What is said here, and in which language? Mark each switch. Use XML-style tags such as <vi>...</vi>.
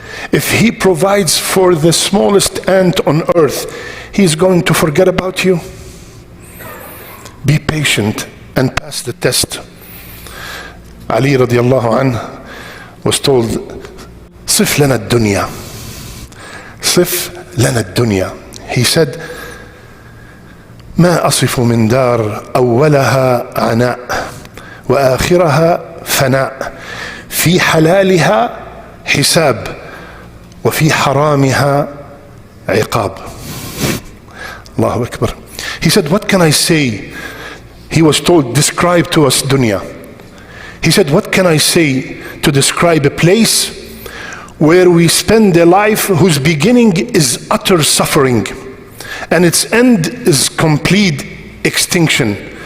<en>If He provides for the smallest ant on earth, He's going to forget about you. Be patient and pass the test. Ali radiallahu anh was told,</en> <ar>Sif lana dunya. Sif lana dunya.</ar> <en>He said,</en> <ar>ما أصف من دار أولها عناء وآخرها فناء في حلالها حساب وفي حرامها عقاب.</ar> <en>Allahu Akbar. He said, what can I say? He was told, describe to us dunya. He said, what can I say to describe a place where we spend a life whose beginning is utter suffering and its end is complete extinction.</en>